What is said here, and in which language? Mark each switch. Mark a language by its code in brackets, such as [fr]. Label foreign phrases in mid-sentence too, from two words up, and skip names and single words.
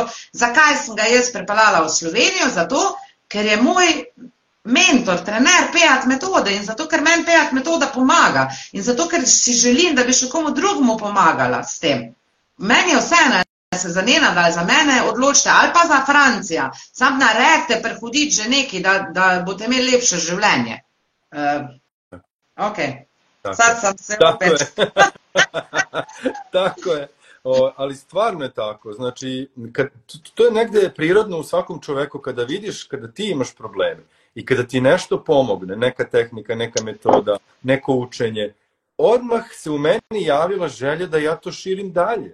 [sl] Zakaj sem ga jaz pripeljala v Slovenijo? Zato, ker je moj mentor, trener PEAT metode in zato, ker meni PEAT metoda pomaga in zato, ker si želim, da bi še komu drugemu pomagala s tem. Meni je vseeno, se za Nenada ali za mene odločite, ali pa za Francija. Sam naredite prehoditi že nekaj, da boste imeli lepše življenje. [sr] Sad sam se opet. Tako je. Ali stvarno je tako. Znači, to je negde prirodno u svakom čoveku kada vidiš, kada ti imaš probleme i kada ti nešto pomogne, neka tehnika, neka metoda, neko učenje, odmah se u meni javila želja da ja to širim dalje.